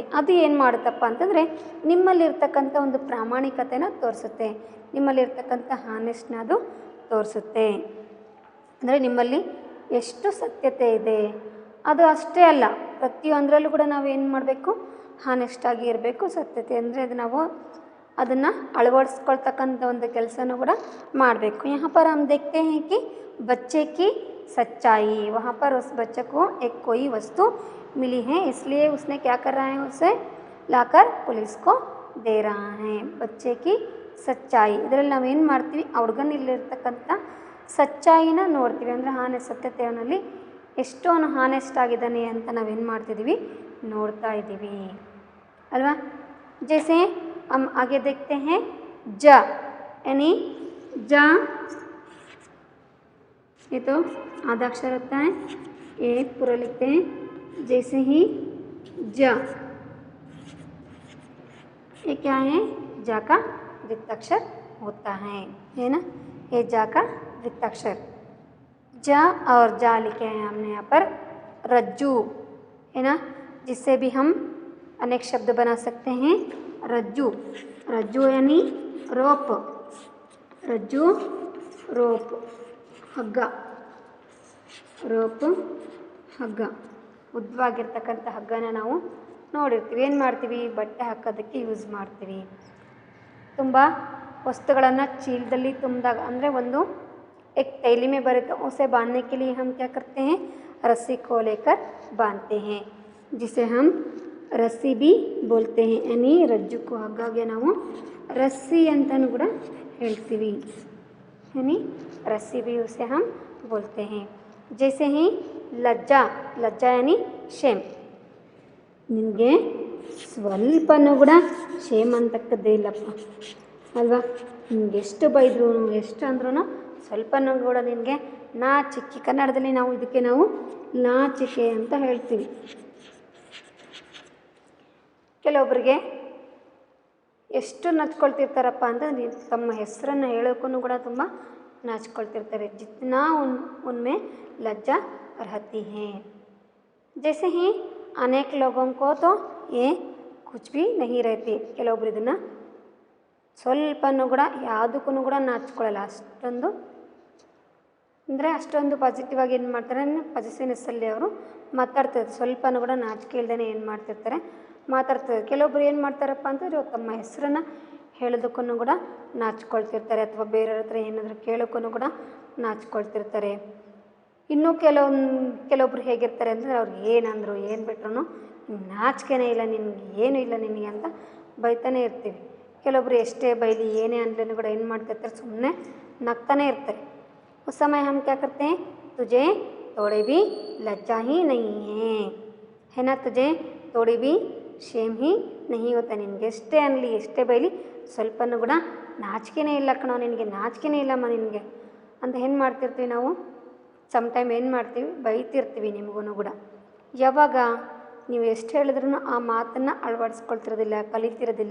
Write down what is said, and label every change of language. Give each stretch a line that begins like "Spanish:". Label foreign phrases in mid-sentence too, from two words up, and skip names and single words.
Kannada: ಅದು ಏನು ಮಾಡುತ್ತಪ್ಪ ಅಂತಂದರೆ ನಿಮ್ಮಲ್ಲಿರ್ತಕ್ಕಂಥ ಒಂದು ಪ್ರಾಮಾಣಿಕತೆನ ತೋರಿಸುತ್ತೆ, ನಿಮ್ಮಲ್ಲಿರ್ತಕ್ಕಂಥ ಹಾನೆಸ್ಟ್ನ ಅದು ತೋರಿಸುತ್ತೆ. ಅಂದರೆ ನಿಮ್ಮಲ್ಲಿ ಎಷ್ಟು ಸತ್ಯತೆ ಇದೆ. ಅದು ಅಷ್ಟೇ ಅಲ್ಲ, ಪ್ರತಿಯೊಂದರಲ್ಲೂ ಕೂಡ ನಾವು ಏನು ಮಾಡಬೇಕು, ಹಾನೆಸ್ಟಾಗಿ ಇರಬೇಕು. ಸತ್ಯತೆ ಅಂದರೆ ಅದು ನಾವು ಅದನ್ನು ಅಳವಡಿಸ್ಕೊಳ್ತಕ್ಕಂಥ ಒಂದು ಕೆಲಸನೂ ಕೂಡ ಮಾಡಬೇಕು.
Hindi: यहाँ पर हम देखते हैं कि बच्चे की सच्चाई, वहाँ पर उस बच्चे को एक कोई वस्तु मिली है, इसलिए उसने क्या कर रहा है, उसे लाकर पुलिस को दे रहा है. बच्चे की सच्चाई
Kannada: ಇದರಲ್ಲಿ ನಾವೇನು ಮಾಡ್ತೀವಿ, ಆ ಹುಡುಗನಲ್ಲಿರ್ತಕ್ಕಂಥ ಸಚ್ಚಾಯಿನ ನೋಡ್ತೀವಿ. ಅಂದರೆ ಸತ್ಯತೆಯಲ್ಲಿ ಎಷ್ಟು ಅವನು ಹಾನೆಸ್ಟ್ ಆಗಿದ್ದಾನೆ ಅಂತ ನಾವೇನು ಮಾಡ್ತಿದ್ದೀವಿ, ನೋಡ್ತಾ ಇದ್ದೀವಿ ಅಲ್ವಾ.
Hindi: जैसे हम आगे देखते हैं ज यानी ज, ये तो आधा अक्षर होता है, ये पूरा लिखते हैं. जैसे ही ज, ये क्या है, ज का वृत्ताक्षर होता है ना. ये ज का वृत्ताक्षर, ज और जा लिखे हैं हमने यहाँ पर. रज्जू है ना, जिससे भी हम अनेक शब्द बना सकते हैं. रज्जू, रज्जू यानी रोप, रज्जू रोप, हग्ग,
Kannada: ರೋಪ್ ಹಗ್ಗ, ಉದ್ದವಾಗಿರ್ತಕ್ಕಂಥ ಹಗ್ಗನ ನಾವು ನೋಡಿರ್ತೀವಿ. ಏನು ಮಾಡ್ತೀವಿ, ಬಟ್ಟೆ ಹಾಕೋದಕ್ಕೆ ಯೂಸ್ ಮಾಡ್ತೀವಿ. ತುಂಬ ವಸ್ತುಗಳನ್ನು ಚೀಲದಲ್ಲಿ ತುಂಬಿದಾಗ, ಅಂದರೆ ಒಂದು
Hindi: एक थैली में भरे तो उसे बांधने के लिए हम क्या करते हैं, रस्सी को लेकर बांधते हैं, जिसे हम रस्सी भी बोलते हैं.
Kannada: यानी ರಜ್ಜುಕು ಹಗ್ಗಗೆ ನಾವು रस्सी ಅಂತಲೂ ಕೂಡ ಹೇಳ್ತೀವಿ.
Hindi: यानी रस्सी भी उसे हम बोलते हैं. जैसे ही लज्जा, लज्जा यानी शेम.
Kannada: ನಿನಗೆ ಸ್ವಲ್ಪನೂ ಕೂಡ ಶೇಮ್ ಅಂತಕ್ಕದ್ದೇ ಇಲ್ಲಪ್ಪ ಅಲ್ವಾ. ನಿಮ್ಗೆ ಎಷ್ಟು ಬೈದ್ರು, ಎಷ್ಟು ಅಂದ್ರೂ ಸ್ವಲ್ಪನೂ ಕೂಡ ನಿನಗೆ ನಾಚಿಕೆ. ಕನ್ನಡದಲ್ಲಿ ನಾವು ಇದಕ್ಕೆ ನಾವು ನಾಚಿಕೆ ಅಂತ ಹೇಳ್ತೀವಿ. ಕೆಲವೊಬ್ಬರಿಗೆ ಎಷ್ಟು ನಚ್ಕೊಳ್ತಿರ್ತಾರಪ್ಪ ಅಂತಂದ್ರೆ ತಮ್ಮ ಹೆಸರನ್ನು ಹೇಳೋಕ್ಕೂ ಕೂಡ ತುಂಬ नाचಕೊಳ್ತಿರ್ತಾರೆ.
Hindi: जितना उनमें लज्जा रहती है. जैसे ही अनेक लोगों को तो ये कुछ भी नहीं रहती.
Kannada: ಕೆಲವೊಬ್ರು ಇದನ್ನು ಸ್ವಲ್ಪನೂ ಕೂಡ ಯಾವುದಕ್ಕೂ ಕೂಡ ನಾಚ್ಕೊಳ್ಳಲ್ಲ. ಅಷ್ಟೊಂದು ಅಂದರೆ ಅಷ್ಟೊಂದು ಪಾಸಿಟಿವ್ ಆಗಿ ಏನು ಮಾಡ್ತಾರೆ, ಪಾಸಿಟಿವ್ನೆಸ್ಸಲ್ಲಿ ಅವರು ಮಾತಾಡ್ತಾರೆ. ಸ್ವಲ್ಪನೂ ಕೂಡ ನಾಚಿಕೆ ಇಲ್ದೇ ಏನು ಮಾಡ್ತಿರ್ತಾರೆ, ಮಾತಾಡ್ತಾರೆ. ಕೆಲವೊಬ್ರು ಏನು ಮಾಡ್ತಾರಪ್ಪ ಅಂತಂದರೆ ತಮ್ಮ ಹೆಸರನ್ನು ಹೇಳೋದಕ್ಕೂ ಕೂಡ ನಾಚ್ಕೊಳ್ತಿರ್ತಾರೆ, ಅಥವಾ ಬೇರೆಯವ್ರ ಹತ್ರ ಏನಾದರೂ ಕೇಳೋಕ್ಕೂ ಕೂಡ ನಾಚ್ಕೊಳ್ತಿರ್ತಾರೆ. ಇನ್ನೂ ಕೆಲವೊಬ್ರು ಹೇಗಿರ್ತಾರೆ ಅಂದರೆ ಅವ್ರಿಗೆ ಏನಂದರು ಏನು ಬಿಟ್ರು ನಾಚಿಕೆನೇ ಇಲ್ಲ, ನಿನಗೆ ಏನೂ ಇಲ್ಲ ನಿನಗೆ ಅಂತ ಬೈತಾನೆ ಇರ್ತೀವಿ. ಕೆಲವೊಬ್ರು ಎಷ್ಟೇ ಬೈಲಿ ಏನೇ ಅಂದ್ರೂ ಕೂಡ ಏನು ಮಾಡ್ತಿರ್ತಾರೆ, ಸುಮ್ಮನೆ ನಗ್ತಾನೆ ಇರ್ತಾರೆ.
Hindi: उस समय हम क्या करते हैं, तुझे थोड़ी भी लज्जा ही नहीं है ना, तुझे थोड़ी भी शेम ही नहीं होता.
Kannada: ನಿನಗೆ ಎಷ್ಟೇ ಅನ್ನಲಿ ಎಷ್ಟೇ ಬೈಲಿ ಸ್ವಲ್ಪನೂ ಕೂಡ ನಾಚಿಕೆನೇ ಇಲ್ಲ ಕಣೋ, ನಿನಗೆ ನಾಚಿಕೆನೇ ಇಲ್ಲಮ್ಮ ನಿನಗೆ ಅಂತ ಏನು ಮಾಡ್ತಿರ್ತೀವಿ ನಾವು. ಸಮ್ಟೈಮ್ ಏನು ಮಾಡ್ತೀವಿ, ಬೈತಿರ್ತೀವಿ ನಿಮಗೂ ಕೂಡ. ಯಾವಾಗ ನೀವು ಎಷ್ಟು ಹೇಳಿದ್ರೂ ಆ ಮಾತನ್ನು ಅಳವಡಿಸ್ಕೊಳ್ತಿರೋದಿಲ್ಲ, ಕಲಿತಿರೋದಿಲ್ಲ.